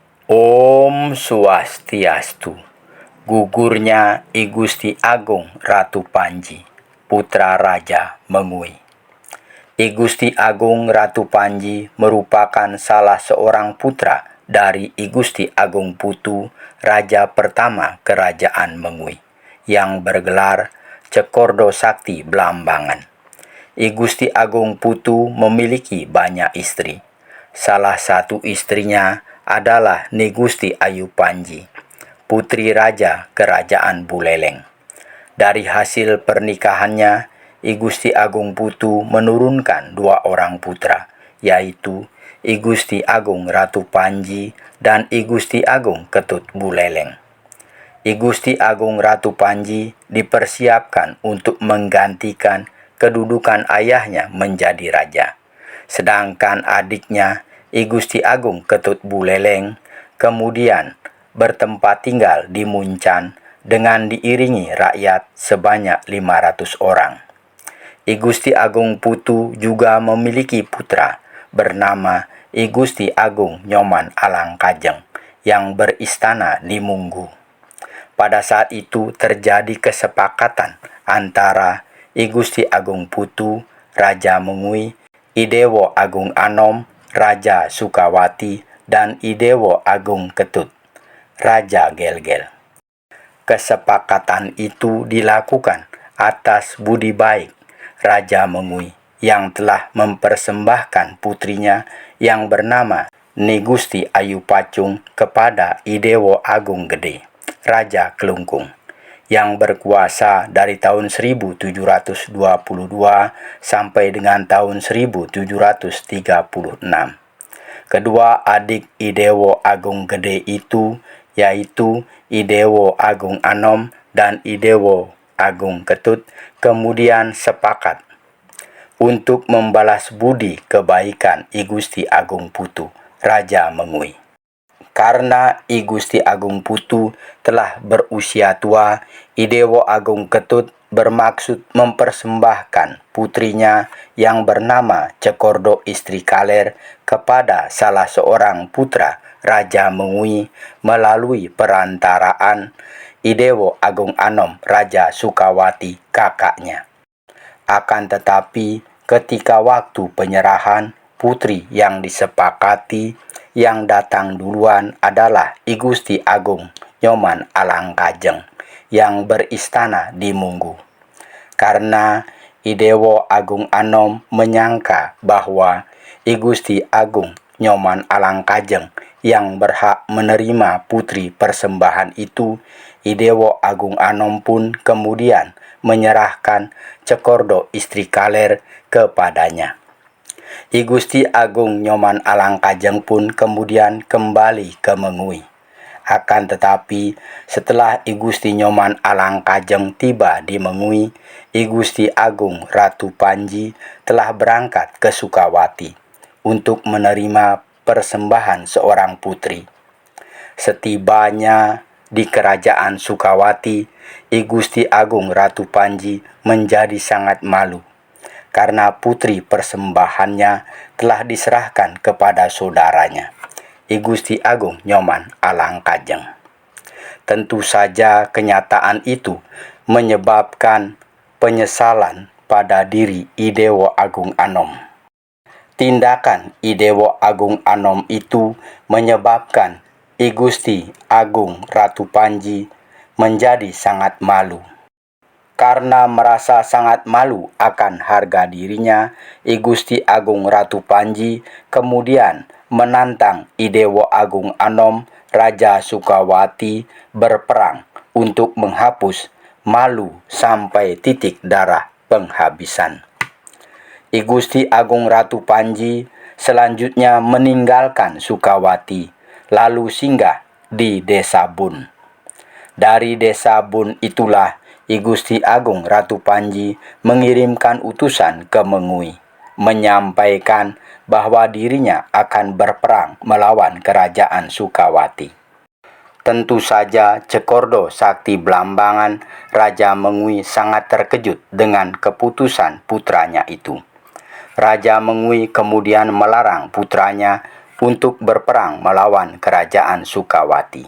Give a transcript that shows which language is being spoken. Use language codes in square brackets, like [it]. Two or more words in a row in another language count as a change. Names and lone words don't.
[ban] Om Swastiastu. [id] Gugurnya I Gusti Agung Ratu Panji, putra Raja Mengui. I Gusti Agung Ratu Panji merupakan salah seorang putra dari I Gusti Agung Putu, Raja pertama Kerajaan Mengui, yang bergelar Cekordo Sakti Blambangan. I Gusti Agung Putu memiliki banyak istri. Salah satu istrinya adalah Ni Gusti Ayu Panji, putri Raja Kerajaan Buleleng. Dari hasil pernikahannya, I Gusti Agung Putu menurunkan dua orang putra, yaitu I Gusti Agung Ratu Panji dan I Gusti Agung Ketut Buleleng. I Gusti Agung Ratu Panji dipersiapkan untuk menggantikan kedudukan ayahnya menjadi raja. Sedangkan adiknya I Gusti Agung Ketut Buleleng kemudian bertempat tinggal di Muncan dengan diiringi rakyat sebanyak 500 orang. I Gusti Agung Putu juga memiliki putra bernama I Gusti Agung Nyoman Alangkajeng yang beristana di Munggu. Pada saat itu terjadi kesepakatan antara I Gusti Agung Putu, Raja Mengui, I Dewo Agung Anom, Raja Sukawati, dan I Dewo Agung Ketut, Raja Gelgel. Kesepakatan itu dilakukan atas budi baik Raja Mengui yang telah mempersembahkan putrinya yang bernama Ni Gusti Ayu Pacung kepada I Dewo Agung Gede, Raja Kelungkung, yang berkuasa dari tahun 1722 sampai dengan tahun 1736. Kedua adik I Dewo Agung Gede itu, yaitu I Dewo Agung Anom dan I Dewo Agung Ketut, kemudian sepakat untuk membalas budi kebaikan I Gusti Agung Putu, Raja Mengui. Karena I Gusti Agung Putu telah berusia tua, I Dewo Agung Ketut bermaksud mempersembahkan putrinya yang bernama Cekordo Istri Kaler kepada salah seorang putra Raja Mengui melalui perantaraan I Dewo Agung Anom, Raja Sukawati, kakaknya. Akan tetapi ketika waktu penyerahan, putri yang disepakati yang datang duluan adalah I Gusti Agung Nyoman Alangkajeng yang beristana di Munggu. Karena I Dewo Agung Anom menyangka bahwa I Gusti Agung Nyoman Alangkajeng yang berhak menerima putri persembahan itu, I Dewo Agung Anom pun kemudian menyerahkan Cekordo Istri Kaler kepadanya. I Gusti Agung Nyoman Alangkajeng pun kemudian kembali ke Mengui. Akan tetapi setelah I Gusti Nyoman Alangkajeng tiba di Mengui, I Gusti Agung Ratu Panji telah berangkat ke Sukawati untuk menerima persembahan seorang putri. Setibanya di kerajaan Sukawati, I Gusti Agung Ratu Panji menjadi sangat malu karena putri persembahannya telah diserahkan kepada saudaranya, I Gusti Agung Nyoman Alangkajeng. Tentu saja kenyataan itu menyebabkan penyesalan pada diri I Dewo Agung Anom. Tindakan I Dewo Agung Anom itu menyebabkan I Gusti Agung Ratu Panji menjadi sangat malu. Karena merasa sangat malu akan harga dirinya, I Gusti Agung Ratu Panji kemudian menantang I Dewo Agung Anom, Raja Sukawati, berperang untuk menghapus malu sampai titik darah penghabisan. I Gusti Agung Ratu Panji selanjutnya meninggalkan Sukawati, lalu singgah di Desa Bun. Dari Desa Bun itulah I Gusti Agung Ratu Panji mengirimkan utusan ke Mengui, menyampaikan bahwa dirinya akan berperang melawan kerajaan Sukawati. Tentu saja Cekordo Sakti Blambangan, Raja Mengui, sangat terkejut dengan keputusan putranya itu. Raja Mengui kemudian melarang putranya untuk berperang melawan kerajaan Sukawati.